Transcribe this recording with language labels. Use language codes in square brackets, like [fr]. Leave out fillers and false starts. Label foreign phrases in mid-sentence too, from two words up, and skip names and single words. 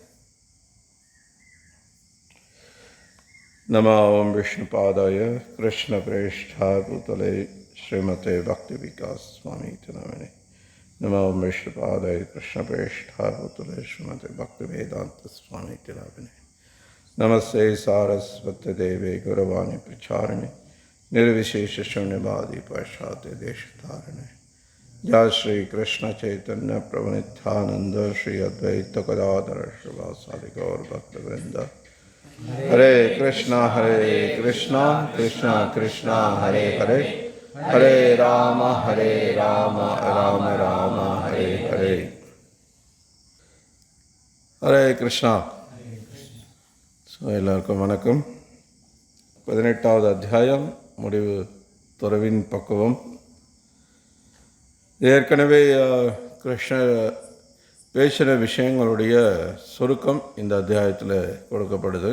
[sa] नम ॐ विष्णुपादाय कृष्ण प्रेष्ठाय भूतले श्रीमते भक्ति विकास स्वामी नामिने. नम ॐ विष्णुपादाय कृष्ण प्रेष्ठाय भूतले श्रीमते भक्ति वेदान्त स्वामी नामिने. नमस्ते सारस्वती देवे गौरवाणी प्रचारिणे निर्विशेष शून्यवादी पाश्चात्य देशधारिणे. जय श्री कृष्ण चैतन्य प्रभु नित्यानंद श्री अद्वैत गदाधर श्रीवासादि गौर भक्तवृंद. हरे कृष्णा कृष्णा कृष्णा हरे हरे, हरे राम राम राम हरे हरे. हरे कृष्णा. [ta] எல்லாருக்கும் வணக்கம். 18வது அத்தியாயம் முடிவு. துறவின் பக்குவம். ஏற்கனவே கிருஷ்ணர் பேசுகிற விஷயங்களுடைய சுருக்கம் இந்த அத்தியாயத்தில் கொடுக்கப்படுது.